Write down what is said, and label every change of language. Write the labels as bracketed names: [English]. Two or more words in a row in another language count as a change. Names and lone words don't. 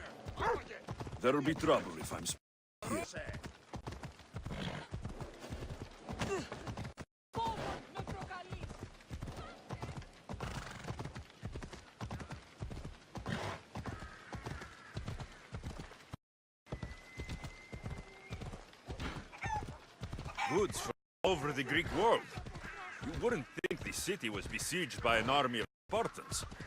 [English] There'll be trouble if I'm [Greek] Φόβον με προκαλείς. [English] Goods from all over the Greek world. You wouldn't think the city was besieged by an army of Spartans.